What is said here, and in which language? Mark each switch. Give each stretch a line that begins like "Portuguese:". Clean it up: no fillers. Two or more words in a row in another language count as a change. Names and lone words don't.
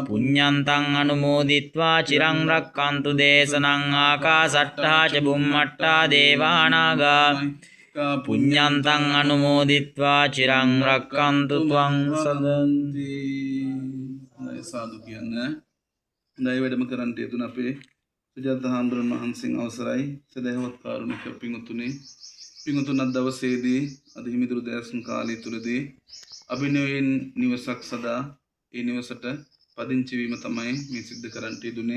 Pali: පුඤ්ඤන්තං අනුමෝදිත්වා චිරං රක්ඛන්තු දේශනං ආකාසට්ටා ච බුම්මට්ටා දේවා නාග පුඤ්ඤන්තං අනුමෝදිත්වා චිරං රක්ඛන්තු ත්වං සදන්ති
Sinhala: සාදු කියන්නේ හොඳයි වැඩම කරන්නට යෙදුන අපේ සුජාත හාමුදුරන් වහන්සේගේ අවසරයි සදහවත් කාරුණික පිංතුනි පිංතුන් අද දවසේදී අද හිමිදුරු දෑසුන් කාලය තුලදී අභිනවයෙන් නිවසක් සදා ඒ නිවසට පදිංචි වීම තමයි මේ සිද්ධ කරන්නට යෙදුනේ.